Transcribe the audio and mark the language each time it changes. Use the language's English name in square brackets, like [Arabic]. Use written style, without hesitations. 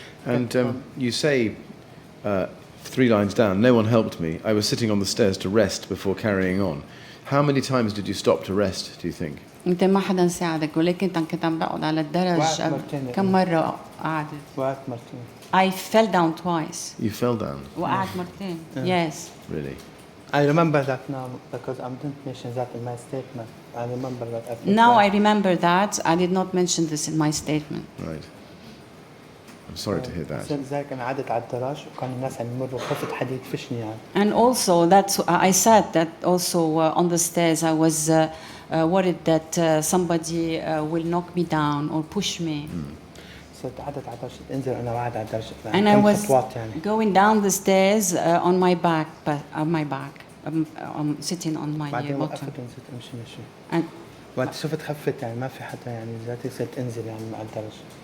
[English] And you say 3 lines down, no one helped me. I was sitting on the stairs to rest before carrying on. How many times did you stop to rest, do you think? [Arabic] أنت ما حدا ساعدك ولكن كنت عم بقعد على الدرج كم مرة قعدت. وقعت مرتين. [English] I fell down twice. You fell down? [Arabic] وقعت مرتين. [English] Yes. Really? I remember that now because I didn't mention that in my statement. I remember that. Now I remember that. I did not mention this in my statement. Right. I'm sorry to hear that. [Arabic] زي أنا قعدت على الدرج وكان الناس عم يمروا خفت حد يدفشني يعني. [English] And also that's I said that also on the stairs I was worried that somebody will knock me down or push me. [Arabic] صرت قعدت على الدرج انزل أنا قاعد على الدرج. [English] And I was [Arabic] خطوات يعني. [English] going down the stairs on my back, I'm sitting on my [Arabic] بعدين [English] bottom. [Arabic] وقفت ونزلت أمشي. [English] And [Arabic] وقت شفت خفت يعني ما في حدا يعني ذاتي صرت انزل يعني على الدرج.